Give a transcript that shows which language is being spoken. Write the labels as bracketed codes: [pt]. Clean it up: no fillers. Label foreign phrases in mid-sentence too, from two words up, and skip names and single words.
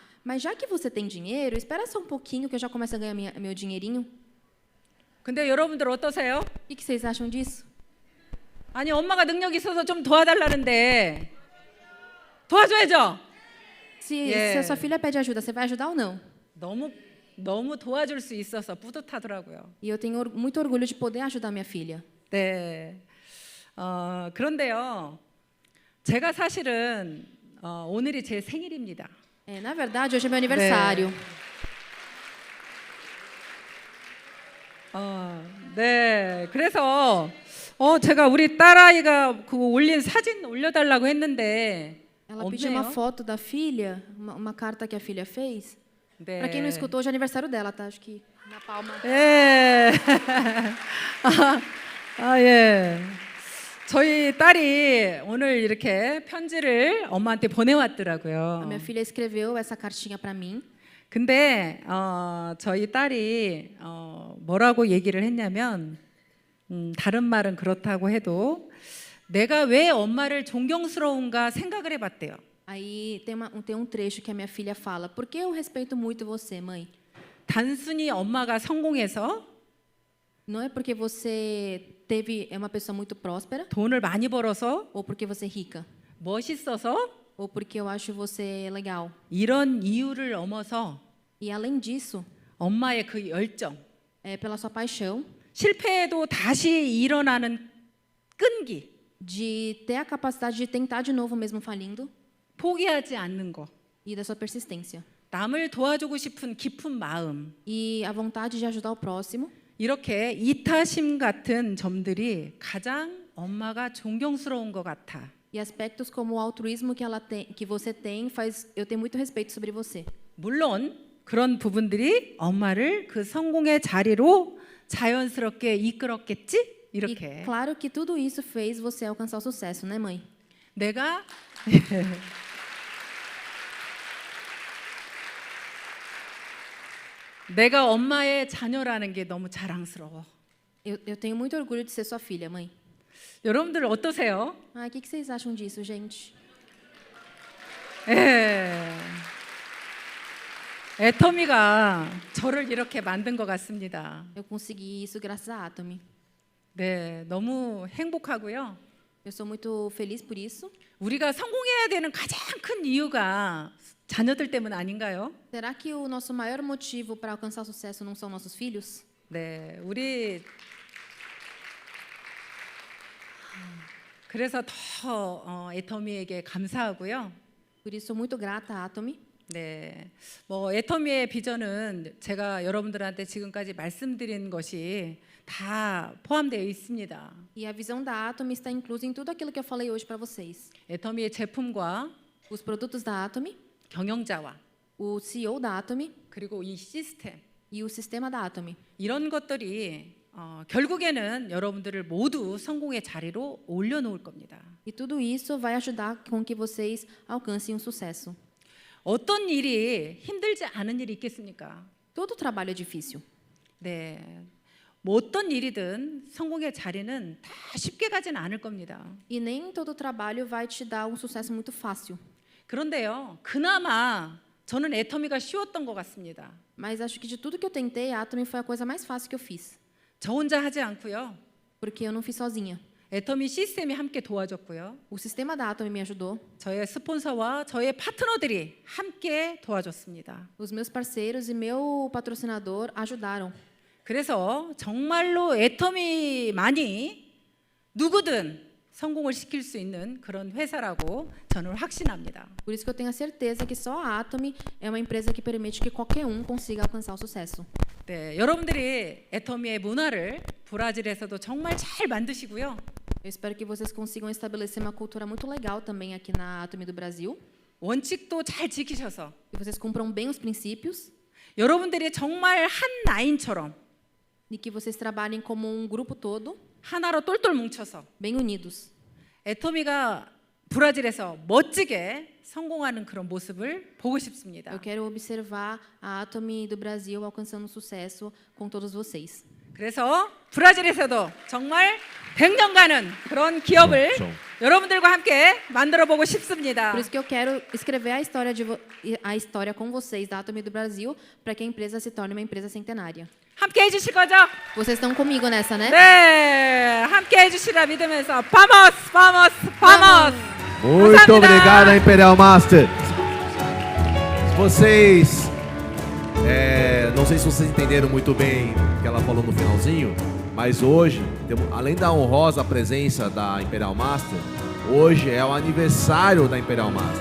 [pt] Mas já que você tem dinheiro, espera só um pouquinho que eu já começo a ganhar meu dinheirinho. [ko] 근데 여러분들 어떠세요? [pt] O que vocês acham disso? [ko] 아니 엄마가 능력이 있어서 좀 도와달라는데 도와줘야죠. [pt] Se a sua filha pede ajuda, você vai ajudar ou não? [ko] 너무 도와줄 수 있어서 뿌듯하더라고요. [pt] E eu tenho muito orgulho de poder ajudar minha filha. [ko] 네. 그런데요, 제가 사실은 오늘이 제 생일입니다. [pt] Na verdade, hoje é meu aniversário. [ko] 네. 그래서 제가 우리 딸아이가 그 올린 사진 올려달라고 했는데 [pt] Ela pediu uma foto da filha, uma carta que a filha fez. [ko] 네. [pt] Para quem não escutou, hoje é aniversário dela, tá? Acho que na palma. [ko] 예. 예. 저희 딸이 오늘 이렇게 편지를 엄마한테 [pt] A [ko] 보내왔더라고요. [pt] minha filha escreveu essa cartinha para mim. [ko] 근데 저희 딸이 뭐라고 얘기를 했냐면 다른 말은 그렇다고 해도 내가 왜 엄마를 존경스러운가 생각을 해봤대요. [pt] Aí tem um trecho que a minha filha fala: por que eu respeito muito você, mãe? [ko] 단순히 엄마가 성공해서 [pt] Não é porque você é uma pessoa muito próspera, [ko] 돈을 많이 벌어서 [pt] ou porque você é rica, [ko] 멋있어서 [pt] ou porque eu acho você legal. [ko] 이런 이유를 넘어서 [pt] E além disso, [ko] 엄마의 그 열정, [pt] é pela sua paixão [ko] 실패해도 다시 일어나는 끈기, [pt] de ter a capacidade de tentar de novo mesmo falindo [ko] 포기하지 않는 거, [pt] e da sua persistência. [ko] 남을 도와주고 싶은 깊은 마음, [pt] E a vontade de ajudar o próximo. [ko] 이렇게 이타심 같은 점들이 가장 엄마가 존경스러운 것 같아. [pt] E aspectos como o altruísmo que você tem faz eu ter muito respeito sobre você. [ko] 물론 그런 부분들이 엄마를 그 성공의 자리로 자연스럽게 이끌었겠지? 이렇게. [pt] E claro que tudo isso fez você alcançar o sucesso, né, mãe? [ko] 내가 엄마의 자녀라는 게 너무 자랑스러워. [pt] Eu tenho muito orgulho de ser sua filha, mãe. [ko] 여러분들 어떠세요? [pt] O que vocês acham disso, gente? [ko] 애터미가 저를 이렇게 만든 것 같습니다. [pt] Eu consegui isso graças a Atomy. [ko] 네, 너무 행복하고요. [pt] Eu sou muito feliz por isso. [ko] 우리가 성공해야 되는 가장 큰 이유가 자녀들 때문 아닌가요? [pt] Será que o nosso maior motivo para alcançar o sucesso não são nossos filhos? [ko] 네, 우리 그래서 더 애터미에게 감사하고요. [pt] Por isso sou muito grata à Atomy. [ko] 네, 뭐 애터미의 비전은 제가 여러분들한테 지금까지 말씀드린 것이 다 포함되어 있습니다. [pt] E a visão da Atomy está inclusa em tudo aquilo que eu falei hoje para vocês. [ko] 애터미의 제품과 [pt] Os produtos da Atomy, [ko] 경영자와 [pt] o CEO da Atomy [ko] 그리고 이 시스템 [pt] e o sistema da Atomy. [ko] 이런 것들이 결국에는 여러분들을 모두 성공의 자리로 올려놓을 겁니다. [pt] E tudo isso vai ajudar com que vocês alcancem o sucesso. [ko] 어떤 일이 힘들지 않은 일이 있겠습니까? [pt] Todo trabalho é difícil. [ko] 네, 뭐 어떤 일이든 성공의 자리는 다 쉽게 가지는 않을 겁니다. [pt] E nem todo trabalho vai te dar um sucesso muito fácil. [ko] 그런데요, 그나마 저는 애터미가 쉬웠던 것 같습니다. [pt] Mas acho que de tudo que eu tentei, a Atomy foi a coisa mais fácil que eu fiz. [ko] 저 혼자 하지 않고요. [pt] Porque eu não fiz sozinha. [ko] 애터미 시스템이 함께 도와줬고요. [pt] O sistema da Atomy me ajudou. [ko] 저의 스폰서와 저의 파트너들이 함께 도와줬습니다. [pt] Os meus parceiros e meu patrocinador ajudaram. [ko] 그래서 정말로 애터미만이 누구든 성공을 시킬 수 있는 그런 회사라고 저는 확신합니다. [pt] Por isso que eu tenho a certeza que só a Atomy é uma empresa que permite que qualquer consiga alcançar o sucesso. [ko] 네, 여러분들이 애터미의 문화를 브라질에서도 정말 잘 만드시고요. [pt] Eu espero que vocês consigam estabelecer uma cultura muito legal também aqui na Atomy do Brasil. [ko] 원칙도 잘 지키셔서 [pt] Que vocês cumpram bem os princípios [ko] 여러분들이 정말 한 라인처럼 [pt] e que vocês trabalhem como um grupo todo, [ko] 하나로 똘똘 뭉쳐서 [pt] bem unidos. [ko] 애터미가 브라질에서 멋지게 성공하는 그런 모습을 보고 싶습니다. [pt] Eu quero observar a Atomy do Brasil alcançando sucesso com todos vocês. [ko] 그래서 브라질에서도 정말 100년간은 그런 기업을 그렇죠. 여러분들과 함께 만들어 보고 싶습니다. [pt] Por isso que eu quero escrever a história com vocês da Atomy do Brasil para que a empresa se torne uma empresa centenária. [ko] 함께 해주실 거죠? [pt] Vocês estão comigo nessa, né? [ko] 네, 함께 해주시라 믿으면서 [pt] vamos, vamos, vamos. Muito [ko] 감사합니다. [pt] obrigado, Imperial Master. Vocês, não sei se vocês entenderam muito bem o que ela falou no finalzinho, mas hoje, além da honrosa presença da Imperial Master, hoje é o aniversário da Imperial Master.